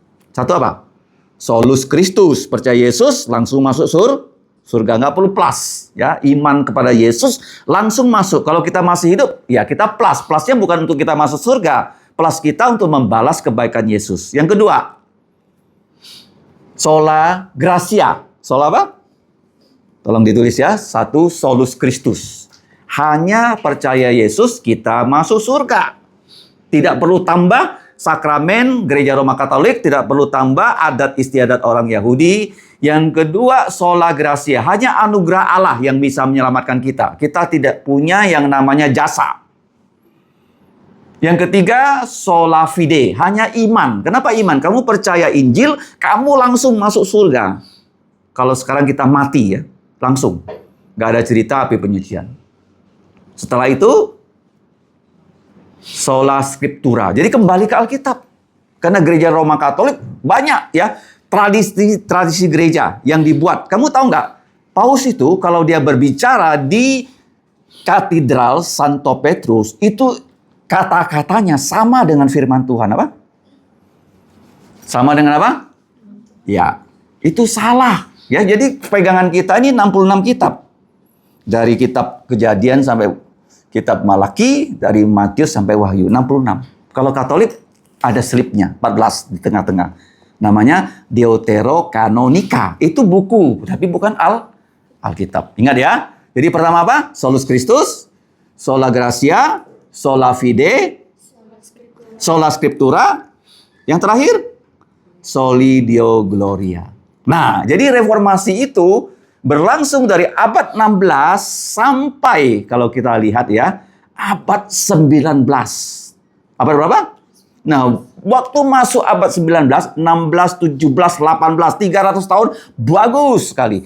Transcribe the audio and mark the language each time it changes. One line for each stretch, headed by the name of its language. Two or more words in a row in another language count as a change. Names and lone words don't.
Indonesian: Satu apa?
Latin: Solus Christus,
Indonesian: percaya Yesus langsung masuk surga, nggak perlu plus, ya. Iman kepada Yesus langsung masuk. Kalau kita masih hidup, ya kita plus. Plusnya bukan untuk kita masuk surga, plus kita untuk membalas kebaikan Yesus. Yang kedua,
Latin: sola gratia. Sola apa?
Indonesian: Tolong ditulis ya. Satu,
Latin: solus Christus.
Indonesian: Hanya percaya Yesus kita masuk surga. Tidak perlu tambah sakramen gereja Roma Katolik, tidak perlu tambah adat istiadat orang Yahudi. Yang kedua,
Latin: sola gratia.
Indonesian: Hanya anugerah Allah yang bisa menyelamatkan kita. Kita tidak punya yang namanya jasa. Yang ketiga,
Latin: sola fide.
Indonesian: Hanya iman. Kenapa iman? Kamu percaya Injil, kamu langsung masuk surga. Kalau sekarang kita mati ya, langsung. Nggak ada cerita api penyucian. Setelah itu,
Latin: sola scriptura.
Indonesian: Jadi kembali ke Alkitab. Karena gereja Roma Katolik banyak ya tradisi gereja yang dibuat. Kamu tahu nggak? Paus itu kalau dia berbicara di Katedral Santo Petrus, itu kata-katanya sama dengan firman Tuhan. Apa? Sama dengan apa? Ya, itu salah. Ya, jadi pegangan kita ini 66 kitab. Dari kitab Kejadian sampai kitab Malaki, dari Matius sampai Wahyu, 66. Kalau Katolik ada slipnya, 14 di tengah-tengah. Namanya Deuterokanonika. Itu buku, tapi bukan Alkitab. Ingat ya. Jadi pertama apa?
Latin: Solus Christus, sola gratia, sola fide, sola scriptura.
Indonesian: Yang terakhir,
Latin: soli Deo gloria.
Indonesian: Nah, jadi reformasi itu berlangsung dari abad 16 sampai kalau kita lihat ya, abad 19. Abad berapa? Nah, waktu masuk abad 19, 16, 17, 18, 300 tahun, bagus sekali.